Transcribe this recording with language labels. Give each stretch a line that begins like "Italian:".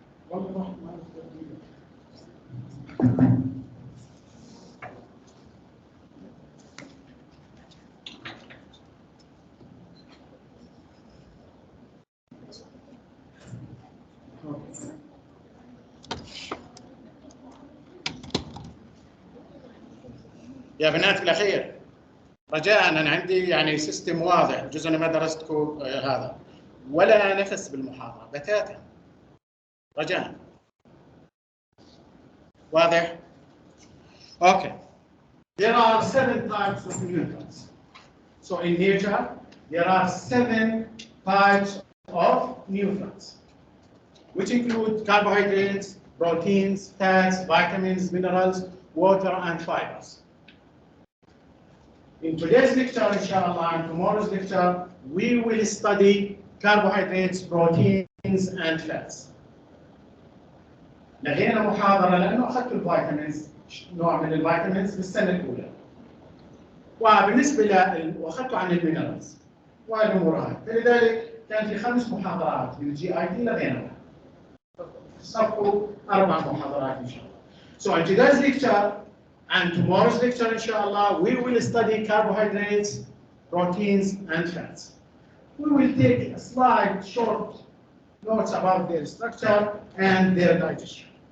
Arabic: والله يا بنات الأخير رجاء أنا عندي يعني سيستم واضح، جزء أنا ما درستكم هذا ولا نفس بالمحاضرة بتاتا، رجاء واضح؟ Okay.
English: There are 7 types of nutrients. So in nature, there are 7 types of nutrients, which include carbohydrates, proteins, fats, vitamins, minerals, water, and fibers. In today's lecture, inshallah, and tomorrow's lecture, we will study carbohydrates, proteins, and fats.
Arabic: لغينا محاضرة لأنه أخذت الفيتامينز، نوع من الفيتامينز بالسنة الأولى. وبالنسبة وأخذته عن المينرالز والأمور هاي، فلذلك كان في 5 محاضرات من الجي اي تي لغينا. صفوا 4 محاضرات إن شاء الله.
English: So in today's lecture and tomorrow's lecture, inshallah, we will study carbohydrates, proteins, and fats. We will take a slight short notes about their structure and their digestion.